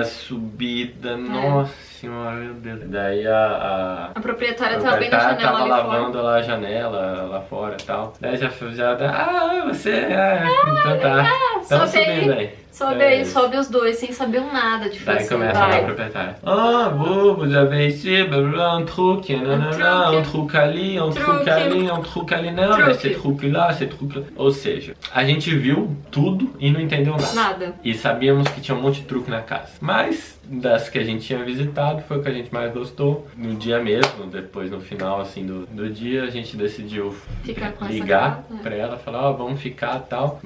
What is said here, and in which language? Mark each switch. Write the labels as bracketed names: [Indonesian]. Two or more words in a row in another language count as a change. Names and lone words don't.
[Portuguese] subida, nossa senhora, meu Deus. Daí a proprietária tava bem na janela tava ali lavando fora. lá a janela, lá fora e tal. Daí já você, então tá. Estamos subindo aí. Sobe aí, sobe os dois, sem saber um nada de Daí fazer. começa a proprietária. [French] Ah, vous avez ici, un truc, un truc ali, un truc ali, un truc ali, [Portuguese] não, mas esse truc lá, esse truc lá. Ou seja, a gente viu tudo e não entendeu nada. E sabíamos que tinha um monte de truque na casa. Mas das que a gente tinha visitado, foi o que a gente mais gostou. No dia mesmo, depois no final assim do dia, a gente decidiu ligar pra ela, falar, vamos ficar e tal.